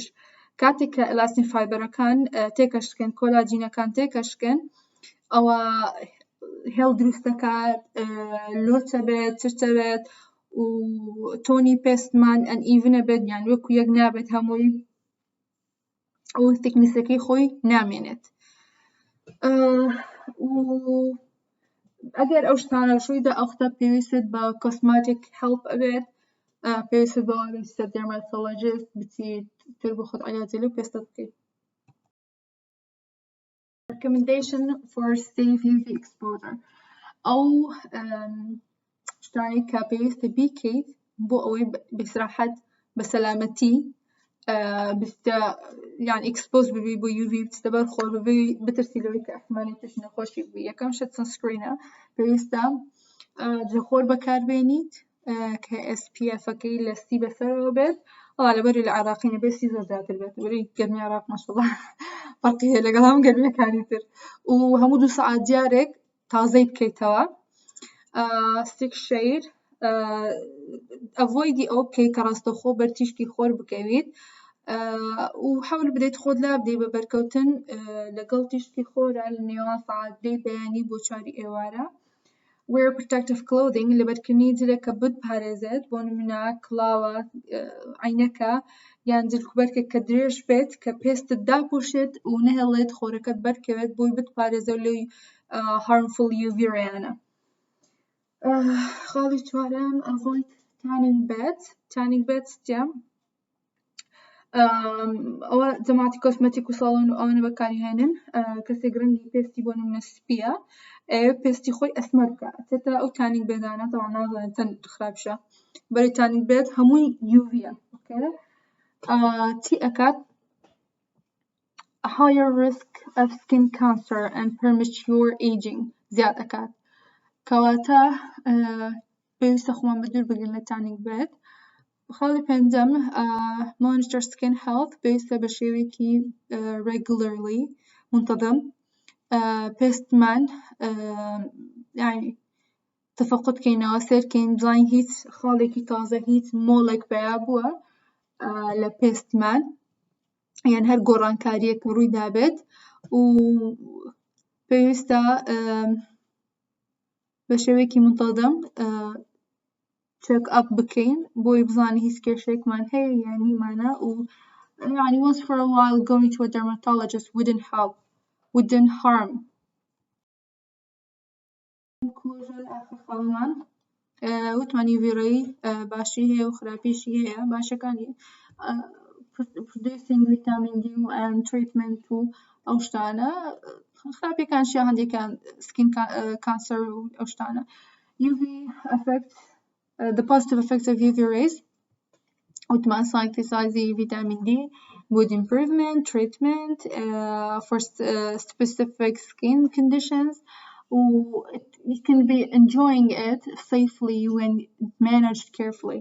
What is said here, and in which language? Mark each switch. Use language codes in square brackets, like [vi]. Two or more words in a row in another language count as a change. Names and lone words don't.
[ckb] کاتێک کە ئێلاستین فایبەرەکان تێکەشکێن کۆلاجینەکان تێکەشکێن ئەوە هێڵ دروست دەکات لۆچە بێت چرچە بێت و تۆنی پێستمان ئەنئیڤنە بێت یان وەکو یەک نابێت هەمووی ئەو تیکنیسەکەی خۆی نامێنێت. و ئەگەر ئەو شتانە ڕوویدا ئەو وەختە پێویستت بە [en] cosmetic help [ckb] ئەبێت پێویستت بەوە بێت دێرماتۆلۆجیست بچیت تر بۆ خۆت عیلاجی لەو پێستە بکەیت. [en] Recommendation for safe UV exposure [ckb] ئەو شتانی کە پێویستە بیکەیت بۆ ئەوەی بەسراحەت بە سەلامەتی یان ئەکسپۆز ببی بۆ UV بچتە بەرخۆ ببی بترسی لەوەی کە احتیمالی تووشی نەخۆشی ببی. یەکەم شت سنسکرینە پێویستە جەخۆر بەکاربێنیت کە SPF-ەکەی لە 30 بەسەرەوە بێت لەبەری لە عێراقی نەبێت 30 زۆر زیاتر بێت بەری گەرمی عێراق ماشەڵڵا فەرقی هەیە لەگەڵ هەموو گەرمیەکانی تر و هەموو 2 سەعات جارێک تازەی بکەیتەوە. [en] stick shade [ckb] ئەڤۆیدی ئەو بکەیت کە ڕاستەوخۆ بەرتیشکی خۆر بکەویت و حەول بدەیت خۆت لا بدەیت بە بەرکەوتن لەگەڵ تیشکی خۆرە لە نێوان سەعات دەی بەیانی بۆ 4 ئێوارە. [en] wear protective clothing [ckb] لەبەرکردنی جلێکە بتپارێزێت بۆ نمونە کڵاوە عینەکە یان جلکوبەرکێک کە درێژ بێت کە پێستت داپۆشێت و نەهێڵێت خۆرەکەت بەرکەوێت بۆی بتپارێزێت لەوەی [en] harmful UV [ckb] ڕێیانە. خاڵی چوارەم [en] avoid tanning beds. tanning beds چییە؟ [ckb] ئەوە جەماعەتی کۆسمەتیک و ساڵۆن و ئەوانە بەکارهێنن کەسێک ڕەنگی پێستی بۆ نمونە سپیە پێستی خۆی ئەسمەر بکە ئەچێتە ئەو [en] tanning beds [ckb] تەواو نازانێت چەند خراپشە بەری [en] tanning bed [ckb] هەمووی UVە چی ئەکات؟ [en] higher risk of skin cancer and premature aging [ckb] زیاد ئەکات کەواتە پێویستە خۆمان بە دوور بگرین لە [en] tanning bed. [ckb] خاڵی پێنجەم [en] monitor skin health [ckb] پێویستە بە شێوەیەکی regularly منتەظەم پێستمان یعنی تەفەقوت بکەینەوە سێرکەین بزانین هیچ خاڵێکی تازە هیچ مۆڵێک پەیا بووە لە پێستمان یان هەر گۆڕانکاریەک ڕوویدا بێت و پێویستە بە شێوەیەکی منتەظەم [en] check up [ckb] بکەین بۆی بزانین هیچ کێشەیەکمان هەیە یان نیمانە و يعني [en] once for a while going to a dermatologist wouldn't harm. [ckb] conclusion آخر خاڵمان وتمان [en] UV ray [ckb] باشی هەیە و خراپیشی هەیە. باشەکانی [en] producing vitamin D and treatment [ckb] و ئەو شتانە، خراپیەکانشیان هەندێکیان [en] skin cancer [ckb] و ئەو شتانە. [en] UV effect the positive effects of UV rays وتمان synthesizing vitamin D, mood improvement, treatment for specific skin conditions. You can be enjoying it safely when managed carefully.